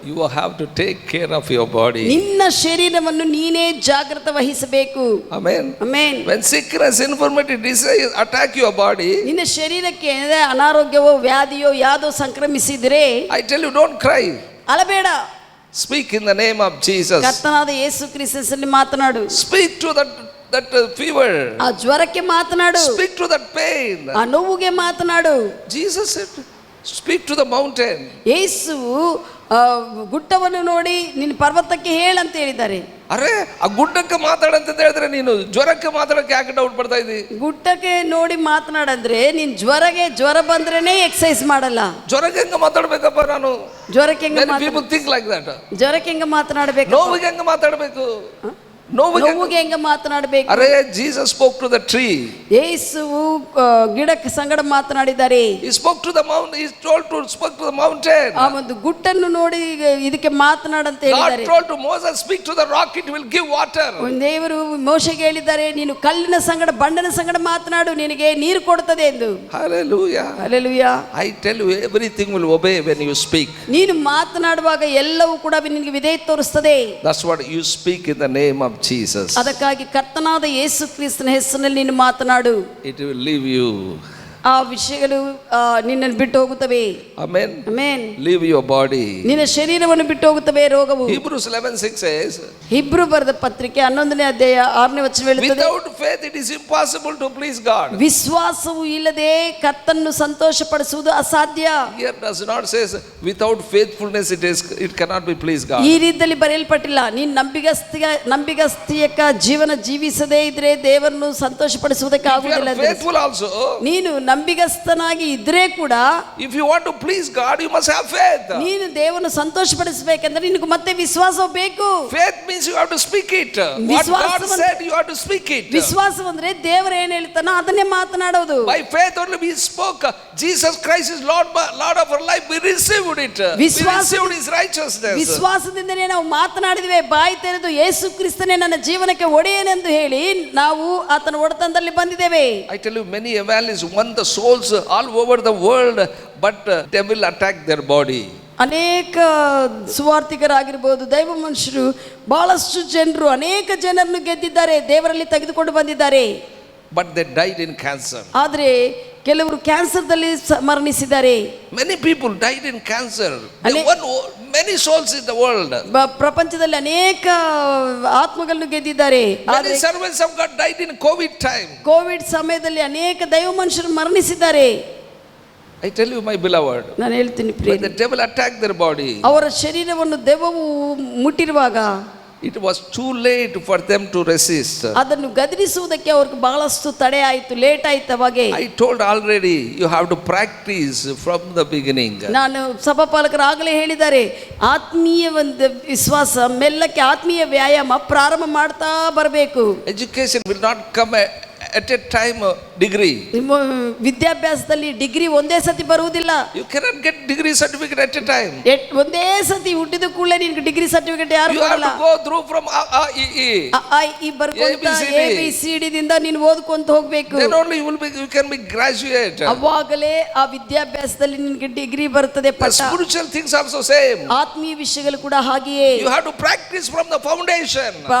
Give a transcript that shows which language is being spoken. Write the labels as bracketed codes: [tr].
[en] You have to take care of your body. [kn] ನಿನ್ನ ಶರೀರವನ್ನು ನೀನೇ ಜಾಗೃತ ವಹಿಸಬೇಕು. [en] Amen. Amen. When sickness, infirmity, disease attack your body, [kn] ನಿನ್ನ ಶರೀರಕ್ಕೆ ಅನಾರೋಗ್ಯವೋ ವ್ಯಾಧಿಯೋ ಯಾವುದೋ ಸಂಕ್ರಮಿಸಿದ್ರೆ [en] I tell you, don't cry. [kn] ಅಳಬೇಡ. [en] Speak in the name of Jesus. [kn] ಕರ್ತನಾದ ಯೇಸು ಕ್ರಿಸ್ತನಲ್ಲಿ ಮಾತನಾಡು. [en] Speak to that fever. [kn] ಆ ಜ್ವರಕ್ಕೆ ಮಾತನಾಡು. [en] Speak to that pain. [kn] ಆ ನೋವಿಗೆ ಮಾತನಾಡು. [en] Jesus said, speak to the mountain. [kn] ಯೇಸು ಗುಡ್ಡವನ್ನು ನೋಡಿ ನಿನ್ನ ಪರ್ವತಕ್ಕೆ ಹೇಳಂತ ಹೇಳಿದ್ದಾರೆ. ಅರೆ ಆ ಗುಡ್ಡಕ್ಕೆ ಮಾತಾಡಂತ ಹೇಳಿದ್ರೆ ನೀನು ಜ್ವರಕ್ಕೆ ಮಾತಾಡಕ್ಕೆ ಯಾಕೆ ಡೌಟ್ ಪಡ್ತಾ ಇದ್ದಿ? ಗುಡ್ಡಕ್ಕೆ ನೋಡಿ ಮಾತನಾಡಂದ್ರೆ ನೀನ್ ಜ್ವರ ಬಂದ್ರೇನೆ ಎಕ್ಸರ್ಸೈಸ್ ಮಾಡಲ್ಲ. ಜ್ವರಕ್ಕೆ ಹೆಂಗ ಮಾತಾಡ್ಬೇಕಪ್ಪ ನಾನು? ಜ್ವರಕ್ಕೆ [en] people think like that. [kn] ಜ್ವರಕ್ಕೆ ಹೆಂಗ ಮಾತನಾಡಬೇಕು? ನೋವಿಗೆ ಹೆಂಗ ಮಾತಾಡಬೇಕು? ನೋವಿಗೆ ಹೆಂಗ ಮಾತನಾಡಬೇಕು? [en] ಅರೆ Jesus spoke to the tree. [kn] ಯೇಸುವು ಗಿಡಕ್ಕೆ ಸಂಗಡ ಮಾತನಾಡಿದ್ದಾರೆ. [en] He spoke to the mountain. He spoke to the mountain. [kn] ಆ ಒಂದು ಗುಡ್ಡನ್ನು ನೋಡಿ ಇದಕ್ಕೆ ಮಾತನಾಡಂತ ಹೇಳಿದ್ದಾರೆ. [en] God told to Moses, speak to the rock, it will give water. [kn] ದೇವರು ಮೋಶೆಗೆ ಹೇಳಿದ್ದಾರೆ, ನೀನು ಕಲ್ಲಿನ ಸಂಗಡ ಬಂಡೆನ ಸಂಗಡ ಮಾತನಾಡು, ನಿನಗೆ ನೀರು ಕೊಡುತ್ತದೆ ಎಂದು. [en] Hallelujah. Hallelujah. I tell you, everything will obey when you speak. [kn] ನೀನು ಮಾತನಾಡುವಾಗ ಎಲ್ಲವೂ ಕೂಡ ನಿನಗೆ ವಿಧೇಯತೆ ತೋರಿಸುತ್ತದೆ. [en] That's what you speak in the name of Jesus. [kn] ಅದಕ್ಕಾಗಿ ಕರ್ತನಾದ ಯೇಸು ಕ್ರಿಸ್ತನ ಹೆಸರಿನಲ್ಲಿ ನೀನು ಮಾತನಾಡು. [en] It will leave you. [kn] ಆ ವಿಷಯಗಳು ನಿನ್ನನ್ನು ಬಿಟ್ಟು ಹೋಗುತ್ತವೆ. [en] Amen. [kn] Amen. [en] Leave your body. [kn] ನಿನ್ನ ಶರೀರವನ್ನು ಬಿಟ್ಟು ಹೋಗುತ್ತವೆ ರೋಗವು. [en] Hebrews 11:6 says, [kn] ಇಬ್ರು ಬರೆದ ಪತ್ರಿಕೆ 11ನೇ ಅಧ್ಯಾಯ 6ನೇ ವಚನ ಹೇಳುತ್ತದೆ, [en] without faith it is impossible to please God. [kn] ವಿಶ್ವಾಸವು ಇಲ್ಲದೆ ಕರ್ತನನ್ನು ಸಂತೋಷಪಡಿಸುವುದು ಅಸಾಧ್ಯ. [en] Here does not say without faithfulness it cannot be please God. [kn] ಈ ರೀತಿಯಲ್ಲಿ ಬರೆಯಲ್ಪಟ್ಟಿಲ್ಲ. ನೀನು ನಂಬಿಗಸ್ತಿಯಕ ಜೀವನ ಜೀವಿಸದೇ ಇದ್ರೆ ದೇವರನ್ನು ಸಂತೋಷಪಡಿಸುವುದಕ್ಕೆ [en] If you [kn] ಆಗುವುದಿಲ್ಲ. [en] are faithful also, [kn] ನೀನು ನಂಬಿಗಸ್ತನಾಗಿ ಇದ್ರೆ ಕೂಡ [en] if you want to please God, you must have faith. [kn] ನೀನು ದೇವರನ್ನು ಸಂತೋಷಪಡಿಸಬೇಕೆಂದ್ರೆ ನಿನಗೆ ಮತ್ತೆ ವಿಶ್ವಾಸ ಬೇಕು. [en] Faith means you have to speak it. What God said, you have to speak it. [kn] ವಿಶ್ವಾಸ ಅಂದ್ರೆ ದೇವರು ಏನು ಹೇಳ್ತಾನೋ ಅದನ್ನೇ ಮಾತನಾಡೋದು. [en] By faith only we spoke Jesus Christ is Lord of our life. We received it. We received His righteousness. [kn] ವಿಶ್ವಾಸದಿಂದನೇ ನಾವು ಮಾತನಾಡಿದ್ವಿ. ಬಾಯಿ ತೆರೆದು ಯೇಸು ಕ್ರಿಸ್ತನೇ ನನ್ನ ಜೀವನಕ್ಕೆ ಒಡೆಯನೆಂದು ಹೇಳಿ ನಾವು ಆತನ ಒಡೆತನದಲ್ಲಿ ಬಂದಿದ್ದೇವೆ. [en] I tell you, many evangelists won the souls all over the world, but devil attacked their body. [kn] ಅನೇಕ ಸುವಾರ್ತಿಕರಾಗಿರ್ಬೋದು, ದೈವ ಮನುಷ್ಯರು, ಬಹಳಷ್ಟು ಜನರು ಅನೇಕ ಜನರನ್ನು ಗೆದ್ದಿದ್ದಾರೆ, ದೇವರಲ್ಲಿ ತೆಗೆದುಕೊಂಡು ಬಂದಿದ್ದಾರೆ. [en] But they died in cancer. [kn] ಆದರೆ ಕೆಲವರು ಕ್ಯಾನ್ಸರ್ದಲ್ಲಿ ಮರಣಿಸಿದ್ದಾರೆ. [en] Many people died in cancer. They won many souls in the world. [kn] ಪ್ರಪಂಚದಲ್ಲಿ ಅನೇಕ ಆತ್ಮಗಳನ್ನು ಗೆದ್ದಿದ್ದಾರೆ. [en] Many servants of God died in COVID time. [kn] Covid ಸಮಯದಲ್ಲಿ ಅನೇಕ ದೈವ ಮನುಷ್ಯರು ಮರಣಿಸಿದ್ದಾರೆ. [en] I tell you, my beloved, [kn] ನಾನು ಹೇಳ್ತೀನಿ [en] when [kn] Priya, [en] the devil attacked their body, [kn] ಅವರ ಶರೀರವನ್ನು ದೆವ್ವವು ಮುಟ್ಟಿರುವಾಗ [en] it was too late for them to resist. [kn] ಅದನ್ನು ಗದರಿಸುವುದಕ್ಕೆ ಅವ್ರಿಗೆ ಬಹಳಷ್ಟು ತಡೆ ಆಯಿತು, ಲೇಟ್ ಆಯ್ತು. ಅವಾಗೆ [en] I told already, you have to practice from the beginning. [kn] ನಾನು ಸಭಾಪಾಲಕರು ಆಗಲೇ ಹೇಳಿದ್ದಾರೆ, ಆತ್ಮೀಯ ಒಂದು ವಿಶ್ವಾಸ, ಮೆಲ್ಲಕ್ಕೆ ಆತ್ಮೀಯ ವ್ಯಾಯಾಮ ಪ್ರಾರಂಭ ಮಾಡ್ತಾ ಬರಬೇಕು. [en] Education will not come at a time degree. [kn] ನಿಮ್ಮ ವಿದ್ಯಾಭ್ಯಾಸದಲ್ಲಿ ಡಿಗ್ರಿ ಒಂದೇ ಸತಿ ಬರುವುದಿಲ್ಲ. [en] You cannot get degree certificate at a time. [kn] ಒಂದೇ ಸತಿ ಹುಟ್ಟಿದ ಕೂಡಲೇ ನಿನಗೆ ಡಿಗ್ರಿ ಸರ್ಟಿಫಿಕೇಟ್ ಯಾರು [en] You have [kn] ಕೊಡಲ್ಲ. [en] to go through from A, E, E. [kn] ಈ ಬರ್ಕೊಂತ ABCD ದಿಂದ ನೀನು ಓದ್ಕೊಂತ ಹೋಗ್ಬೇಕು. [en] Then only you can be graduate. [kn] ಅವಾಗಲೇ ಆ ವಿದ್ಯಾಭ್ಯಾಸದಲ್ಲಿ ನಿನಗೆ ಡಿಗ್ರಿ ಬರ್ತದೆ. [en] The [kn] ಪಟ್ಟ. [en] spiritual things also same. [kn] ಆತ್ಮೀಯ ವಿಷಯಗಳು ಕೂಡ ಹಾಗೆಯೇ. [en] You have to practice from the foundation.